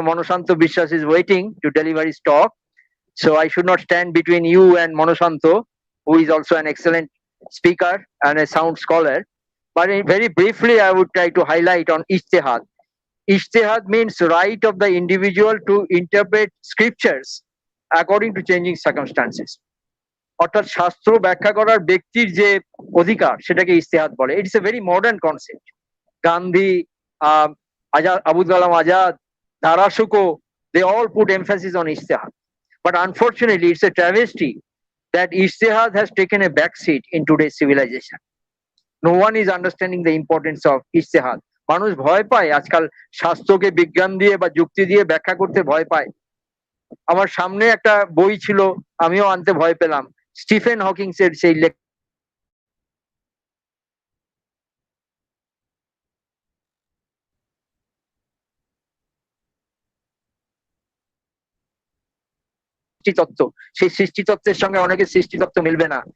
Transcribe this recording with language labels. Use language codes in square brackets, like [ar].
[en] Monosanto Vishwas, is waiting to deliver his talk. So I should not stand between you and Monosanto, who is also an excellent speaker and a sound scholar. But very briefly, I would try to highlight on Ijtihad. Ijtihad means right of the individual to interpret scriptures according to changing circumstances. [bn] অর্থাৎ শাস্ত্র ব্যাখ্যা করার ব্যক্তির যে অধিকার সেটাকে ইজতেহাদ বলে। [en] It's a very modern concept. Gandhi, Azad, Abul Kalam Azad, Dara Shikoh, they all put emphasis on ijtihad. But unfortunately, it's a travesty that ijtihad has taken a backseat in today's civilization. No one is understanding the importance of ijtihad. [bn] মানুষ ভয় পায় আজকাল শাস্ত্রকে বিজ্ঞান দিয়ে বা যুক্তি দিয়ে ব্যাখ্যা করতে ভয় পায়। আমার সামনে একটা বই ছিল, আমিও আনতে ভয় পেলাম, স্টিফেন হকিংসের সেই সৃষ্টিতত্ত্ব, সেই সৃষ্টিতত্ত্বের সঙ্গে অনেকের সৃষ্টিতত্ত্ব মিলবে না।